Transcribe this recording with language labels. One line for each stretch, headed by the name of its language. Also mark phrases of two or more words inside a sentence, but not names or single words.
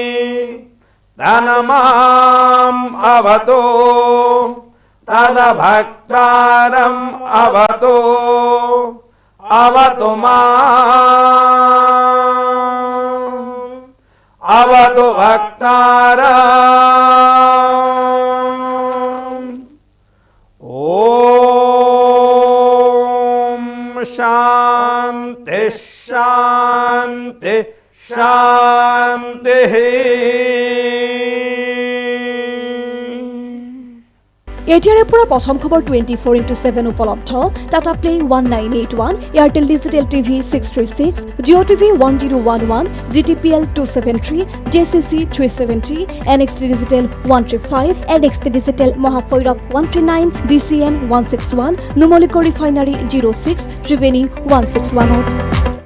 Sanskrit: तन्माम् अवतु तद्भक्तारम् अवतु अवतु माम् अवतु भक्तारम्। ॐ शान्ति शान्ति शान्तिः।
Assamese: এতিয়াৰে পৰা প্ৰথম খবৰ 24/7 উপলব্ধ টাটা প্লে 1981, এয়াৰটেল ডিজিটেল টিভি 636, জিঅ' টিভি 1011, GTPL 273, JCC 370, NXT ডিজিটেল 135, NXT ডিজিটেল মহাভৈৰৱ 139, DCN 161, নুমলীগড় ৰিফাইনাৰী 06, ত্ৰিবেণী 161।